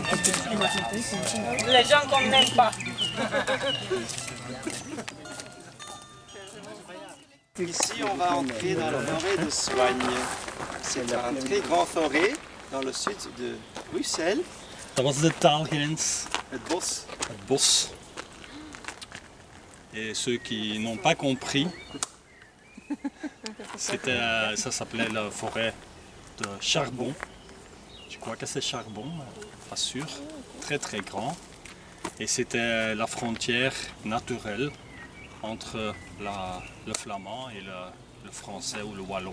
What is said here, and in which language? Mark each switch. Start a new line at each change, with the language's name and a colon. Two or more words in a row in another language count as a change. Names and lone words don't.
French: Parce que toute l'humanité, c'est Les gens qu'on n'aime pas. Ici, on va entrer dans la forêt de Soigne. C'est une très grande forêt dans le sud de Bruxelles.
Dutch: Dat was de taalgrens, Het bos. het bos.
French: Et ceux qui n'ont pas compris, ça s'appelait la forêt de charbon. Je crois que c'est charbon, mais pas sûr. Très très grand. Et c'était la frontière naturelle entre le flamand et le français ou le wallon.